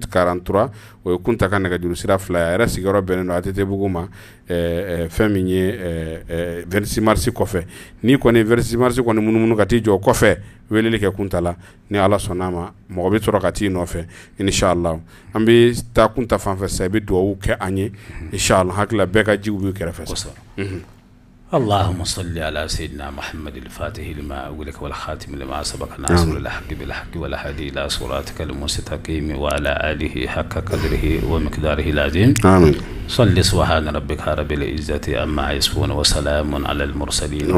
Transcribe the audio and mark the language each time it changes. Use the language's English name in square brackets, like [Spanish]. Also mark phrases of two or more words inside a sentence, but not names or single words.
[Bambara] 43 o ye kunta ka nɛgɛjuru sira fila ye a yɛrɛ sigiyɔrɔ bɛnnen don ATT bugu ma fɛn min ye 26 mars kɔfɛ ni kɔni 26 mars kɔni munumunu ka t'i jɔ kɔfɛ weleli kɛ kunta la ni ala sɔnna ma mɔgɔ bɛ sɔrɔ ka t'i nɔfɛ inshallah an bɛ taa kunta fanfɛ sisan i bɛ duwawu kɛ an ye inshallah hakili la bɛɛ ka jiw b'u kɛrɛfɛ sisan [Arabic] اللهم صل على سيدنا محمد الفاتح لما أولك والخاتم لما سبق ناصر الحق بالحق والهادي إلى صراطك المستقيم وعلى آله حق قدره ومقداره العظيم آمين صل سبحان ربك رب العزة عما يصفون وسلام على المرسلين